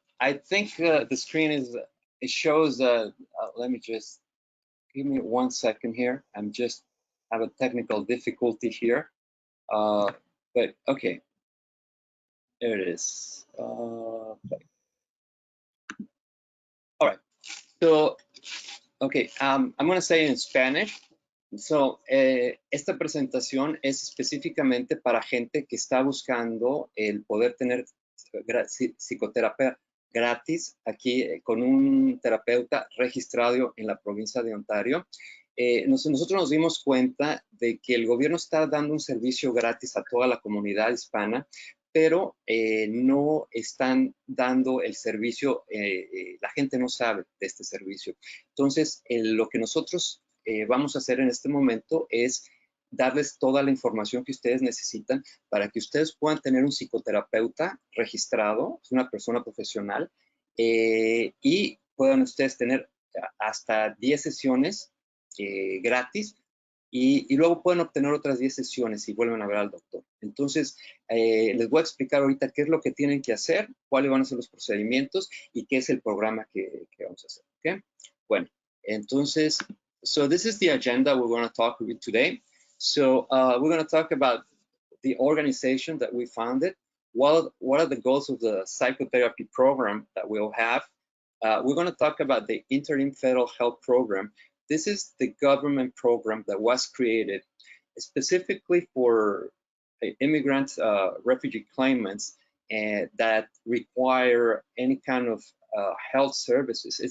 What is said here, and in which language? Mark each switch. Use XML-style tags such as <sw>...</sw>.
<en>I think the screen is, it shows, let me just, give me 1 second here. I'm just have a technical difficulty here. But okay, there it is. Okay. All right, so, okay, I'm gonna say in Spanish.</en> <es>So, esta presentación es específicamente para gente que está buscando el poder tener psicoterapia gratis aquí con un terapeuta registrado en la provincia de Ontario. Nosotros nos dimos cuenta de que el gobierno está dando un servicio gratis a toda la comunidad hispana, pero no están dando el servicio, la gente no sabe de este servicio. Entonces, lo que nosotros vamos a hacer en este momento es darles toda la información que ustedes necesitan para que ustedes puedan tener un psicoterapeuta registrado, una persona profesional, y puedan ustedes tener hasta 10 sesiones gratis y luego pueden obtener otras 10 sesiones si vuelven a ver al doctor. Entonces, les voy a explicar ahorita qué es lo que tienen que hacer, cuáles van a ser los procedimientos y qué es el programa que vamos a hacer. ¿Okay? Bueno, entonces,</es> <en>so this is the agenda we're going to talk about today. So we're going to talk about the organization that we founded. What are the goals of the psychotherapy program that we'll have? We're going to talk about the Interim Federal Health Program. This is the government program that was created specifically for immigrants, refugee claimants, and that require any kind of health services.</en>